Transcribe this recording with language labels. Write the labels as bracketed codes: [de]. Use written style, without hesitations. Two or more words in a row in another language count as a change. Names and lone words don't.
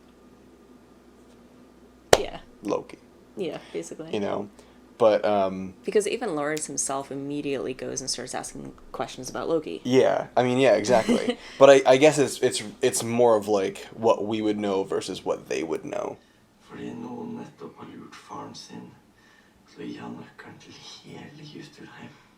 [en] Yeah. Loki, Yeah, basically. you know? But, Because even Laurits himself immediately goes and starts asking questions about Loki. yeah, I mean, yeah, exactly. But I guess it's more of, like, what we would know versus what they would know. [no] Fordi noen nettopp har lurt faren sin til å gi han nøkkelen til hele Justurheim.